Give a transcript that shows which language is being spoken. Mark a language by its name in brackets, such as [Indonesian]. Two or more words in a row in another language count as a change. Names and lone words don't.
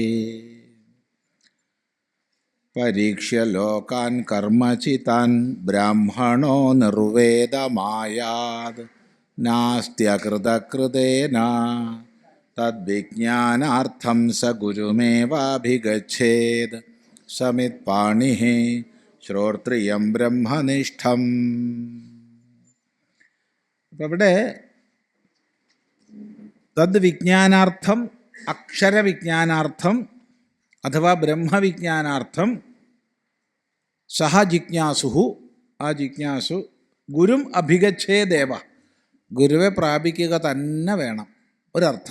[Sanskrit] परीक्ष्य लोकान् कर्मचितान् ब्राह्मणो निर्वेदमायात् नास्त्यकृतकृतेन तद्विज्ञानार्थं स गुरुमेवाभिगच्छेत् समित्पाणिः ശ്രോത്രിയം ബ്രഹ്മനിഷ്ഠം. [Malayalam] അപ്പം ഇവിടെ [Sanskrit] തദ്വിജ്ഞാനാർത്ഥം, അക്ഷരവിജ്ഞാനാർത്ഥം അഥവാ ബ്രഹ്മവിജ്ഞാനാർത്ഥം സഹ ജിജ്ഞാസുഹു, [Malayalam] ആ ജിജ്ഞാസു [Sanskrit] ഗുരും അഭിഗച്ഛേദേവ, [Malayalam] ഗുരുവെ പ്രാപിക്കുക തന്നെ വേണം ഒരർത്ഥം.